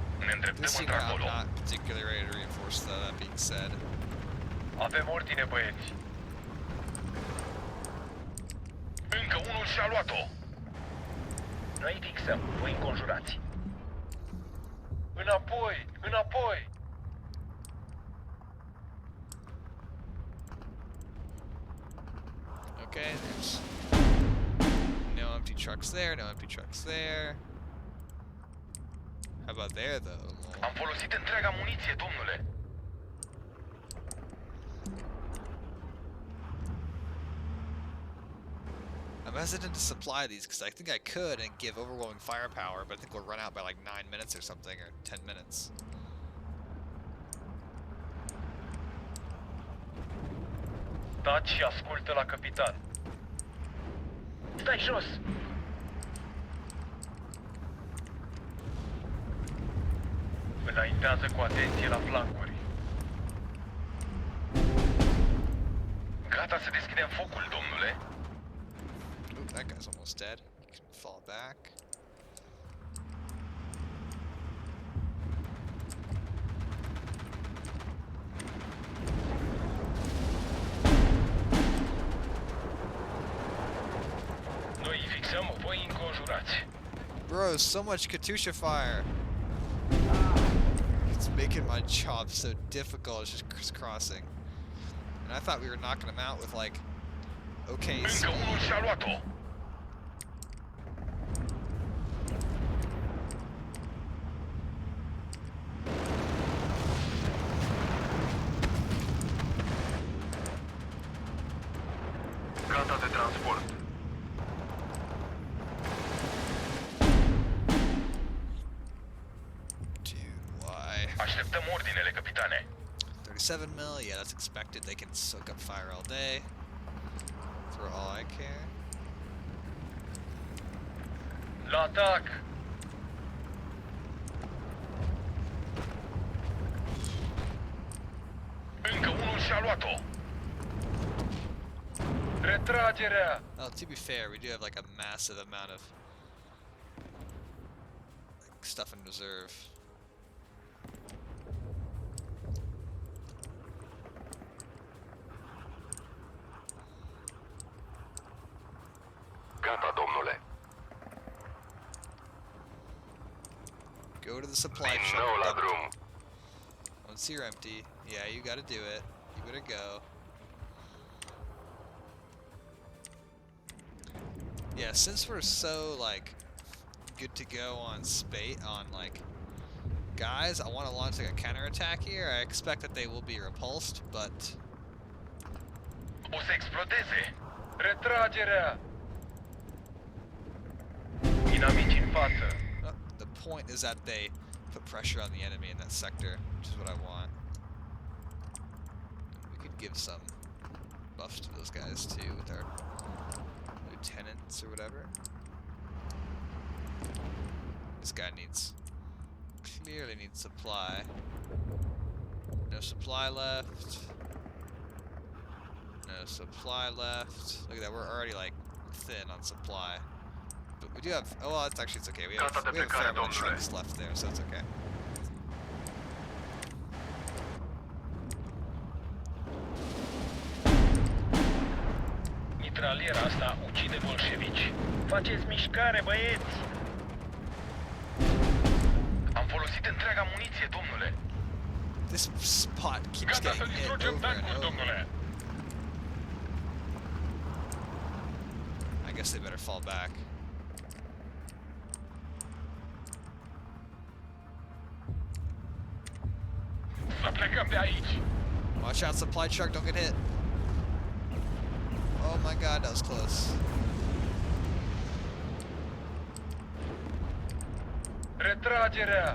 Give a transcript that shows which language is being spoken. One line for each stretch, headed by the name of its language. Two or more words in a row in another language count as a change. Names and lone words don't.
Romanian: ne îndreptăm
English: This unit, I'm
Romanian: într-acolo.
English: not particularly ready to reinforce, though, that being said.
Romanian: Avem ordine, băieți. Încă unul și-a luat-o. Noi fixăm, voi înconjurați. Înapoi, înapoi!
English: Okay, there's no empty trucks there, no empty trucks there. How about there, though?
Romanian: Am folosit întreaga muniție, domnule.
English: I'm hesitant to supply these because I think I could and give overwhelming firepower, but I think we'll run out by like 9 minutes or something, or 10 minutes.
Romanian: Taci și ascultă la capitan. Stai jos! Înaintează cu atenție la flancuri. Gata să deschidem focul, domnule.
English: Oop, that guy's almost dead. He can fall back. Noi îi fixăm, voi înconjurați. Bro, so much Katusha fire! It's making my job so difficult, it's just crisscrossing. And I thought we were knocking them out with like, okay,
Romanian: Încă unul și-a luat-o. Gata de transport.
English: dude, why?
Romanian: Așteptăm ordinele, capitane.
English: 37 mil, yeah, that's expected. They can soak up fire all day. For all I care.
Romanian: La atac! Încă unul și-a luat-o. Retragerea!
English: Well, to be fair, we do have like a massive amount of like, stuff in reserve.
Romanian: Gata, domnule.
English: Go to the supply
Romanian: Din
English: shop.
Romanian: nou la
English: dump it.
Romanian: drum.
English: Once you're empty, yeah, you gotta do it. You better go. Yeah, since we're so like good to go on like guys, I want to launch like a counterattack here. I expect that they will be repulsed, but
Romanian: O să explodeze. Retragerea! Inamici în față.
English: the point is that they put pressure on the enemy in that sector, which is what I want. We could give some buffs to those guys too with our lieutenants or whatever. This guy clearly needs supply. No supply left. No supply left. Look at that, we're already like thin on supply. But we do have, oh well, it's okay. We have a fair amount of trucks left there, so it's okay.
Romanian: Mitraliera asta ucide bolșevici. Faceți mișcare, băieți! Am folosit întreaga muniție, domnule.
English: This spot keeps
Romanian: Gata să
English: getting hit
Romanian: distrugem
English: over and
Romanian: tancul,
English: over.
Romanian: domnule.
English: I guess they better fall back.
Romanian: Să plecăm de aici.
English: Watch out, supply truck, don't get hit. Oh my god, that was close.
Romanian: Retragerea!